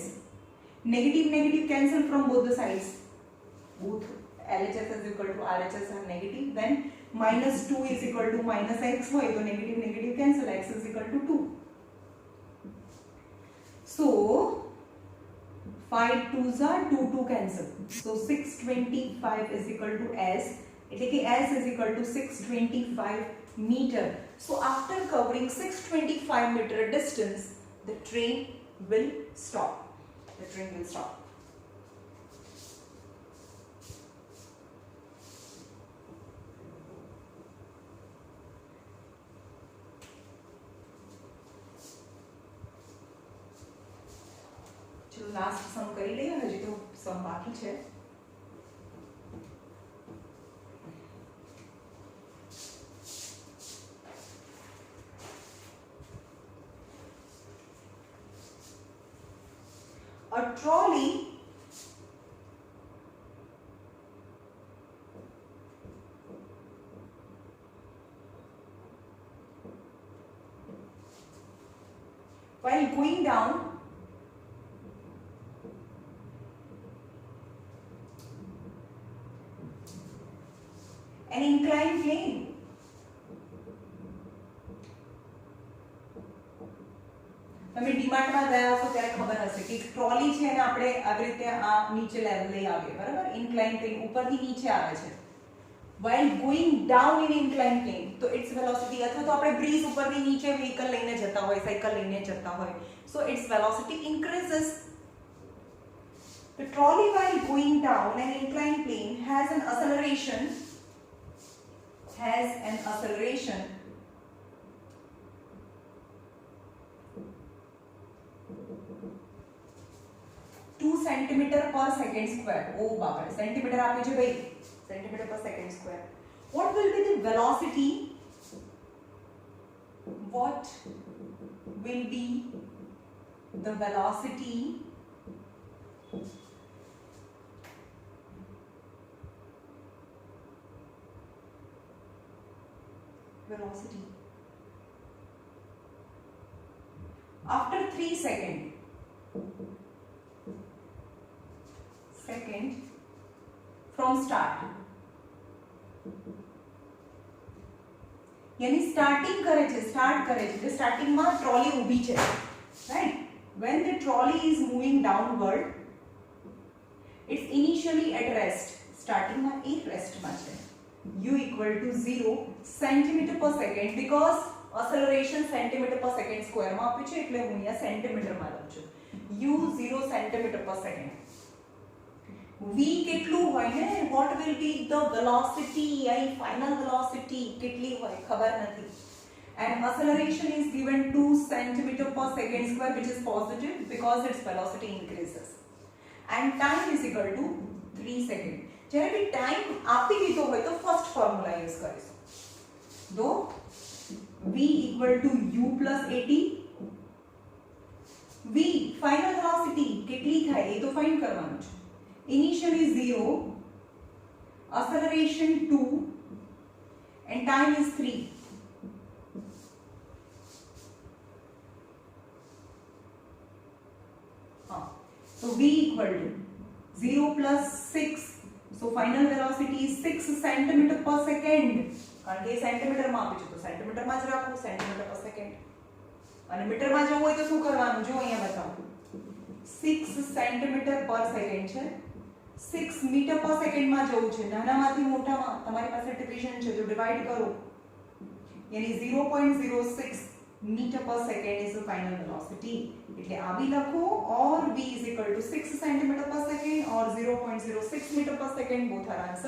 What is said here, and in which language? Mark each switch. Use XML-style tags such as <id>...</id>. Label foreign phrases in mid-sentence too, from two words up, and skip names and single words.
<en>Negative negative cancel from both the sides, both LHS is equal to RHS are negative, then minus 2 is equal to minus x, so negative negative cancel, x is equal to 2. So 5 2s are 2 2 cancel, so 625 is equal to s,</en> <gu>એટલે કે</gu> <en>s is equal to 625 meter. So after covering 625 meter distance, the train will stop. The train will stop.</en> <gu>चलो</gu> <en>last sum</en> <gu>કરી લઈએ, હજી તો સમ બાકી છે.</gu> <en>A trolley while going down an inclined plane,</en> <gu>તમે ડીમાર્ટમાં ગયા હશો ત્યારે ખબર હશે કે ટ્રોલી છે ને આપણે આવી રીતે આ નીચે લેવલ લઈ આવીએ, બરાબર,</gu> <en>incline plane</en> <gu>ઉપરથી નીચે આવે છે.</gu> <en>while going down in inclined plane, તો its velocity,</en> <gu>અથવા તો આપણે બ્રિજ ઉપરથી નીચે વ્હીકલ લઈને જતા હોય, સાયકલ લઈને જતા હોય,</gu> <en>so its velocity increases. The trolley while going down an inclined plane has an acceleration 2 centimeter per second square.</en> <gu>Oh બાપરે, સેન્ટીમીટર આપ્યું છે ભાઈ,</gu> <en>centimeter per second square. What will be the velocity? What will be the velocity after 3 seconds from start,</en> <hi>यानी स्टार्टिंग करे</hi> <gu>છે, સ્ટાર્ટ કરે છે, જે સ્ટાર્ટિંગ માં ટ્રોલી ઊભી છે, રાઈટ.</gu> <en>when the trolley is moving downward, it's initially at rest, starting</en> <gu>માં એક રેસ્ટ માં છે,</gu> <en>u equal to 0 centimeter per second, because acceleration centimeter per second square</en> <gu>માં આપ્યું છે, એટલે હું અહીંયા સેન્ટીમીટર માં લઉં છું,</gu> <en>u 0 centimeter per second.</en> <gu>v કેટલું હોય ને,</gu> <en>what will be the velocity, I final velocity</en> <gu>કેટલી હોય ખબર નથી,</gu> <en>and acceleration is given 2 centimeter per second square, which is positive because its velocity increases, and time is equal to 3 seconds.</en> <gu>જ્યારે બી ટાઈમ આપી દીધો હોય તો</gu> <en>first formula use</en> <gu>કરીશું, તો</gu> <en>v equal to u plus at, v final velocity</en> <gu>કેટલી થાય એ તો ફાઇન્ડ કરવાનું છે.</gu> <en>Initially 0, acceleration 2, and time is 3. So v equal to 0 plus 6, so final velocity is 6 centimeter per second.</en> <gu>કારણ કે સેન્ટીમીટર માં આપી છે તો સેન્ટીમીટર માં જ રાખો,</gu> <en>centimeter per second.</en> <gu>અને મીટર માં જવું હોય તો શું કરવાનું, જો અહીંયા બતાવું,</gu> <en>6 centimeter per second</en> <gu>છે,</gu> <en>6 meter per second</en> <gu>માં જવું છે, નાનામાંથી મોટામાં તમારી પાસે ડિવિઝન છે તો ડિવાઇડ કરો,</gu> <en>यानी 0.06 meter per second is the final velocity</en> <gu>એટલે આ બી લખો</gu> <en>और v is equal to 6 centimeter per second or 0.06 meter per second, both are answer.</en>